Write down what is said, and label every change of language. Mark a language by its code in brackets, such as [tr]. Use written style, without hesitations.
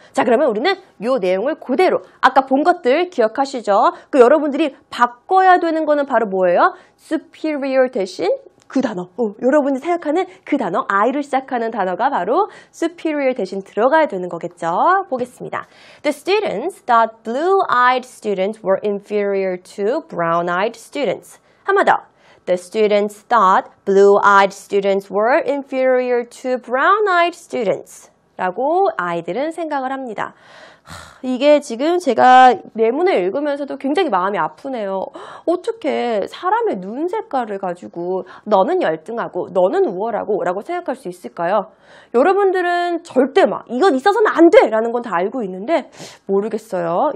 [ko] 자, 그러면 우리는 이 내용을 그대로 아까 본 것들 기억하시죠? 그 여러분들이 바꿔야 되는 거는 바로 뭐예요? superior 대신 그 단어. 여러분이 생각하는 그 단어, I로 시작하는 단어가 바로 superior 대신 들어가야 되는 거겠죠. 보겠습니다. [en] The students thought blue-eyed students were inferior to brown-eyed students. [ko] 한 번 더. [en] The students thought blue-eyed students were inferior to brown-eyed students. [ko] 라고 아이들은 생각을 합니다. 이게 지금 제가 예문을 읽으면서도 굉장히 마음이 아프네요. 어떻게 사람의 눈 색깔을 가지고 너는 열등하고 너는 우월하고 라고 생각할 수 있을까요? 여러분들은 절대 이건 있어서는 안 돼! 라는 건 다 알고 있는데 모르겠어요.